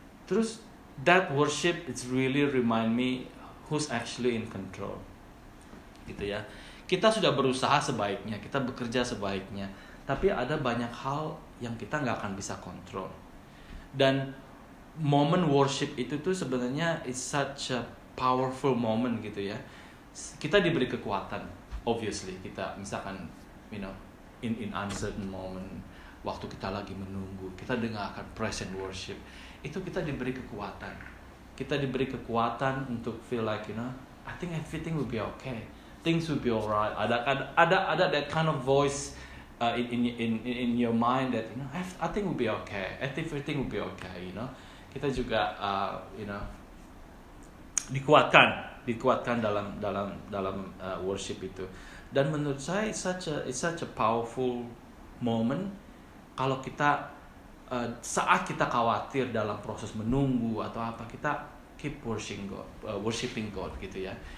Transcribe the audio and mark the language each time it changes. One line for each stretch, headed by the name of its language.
Indonesian: Terus
English: that worship it's really remind me who's actually in control
Indonesian: gitu ya. Kita sudah berusaha sebaiknya, kita bekerja sebaiknya, tapi ada banyak hal yang kita nggak akan bisa kontrol. Dan momen worship itu tuh sebenarnya
English: is such a powerful moment
Indonesian: gitu ya. Kita diberi kekuatan, obviously. Kita misalkan,
English: you know, in uncertain moment,
Indonesian: waktu kita lagi menunggu, kita dengarkan
English: praise and worship,
Indonesian: itu kita diberi kekuatan. Kita diberi kekuatan untuk
English: feel like, you know, I think everything will be okay. Things will be alright. Ada that kind of voice in your mind that, you know, I think will be okay. Everything will be okay. You know,
Indonesian: kita juga
English: you know,
Indonesian: dikuatkan dalam worship itu. Dan menurut saya
English: it's such a powerful moment
Indonesian: kalau kita saat kita khawatir dalam proses menunggu atau apa, kita
English: keep worshiping God
Indonesian: gitu ya.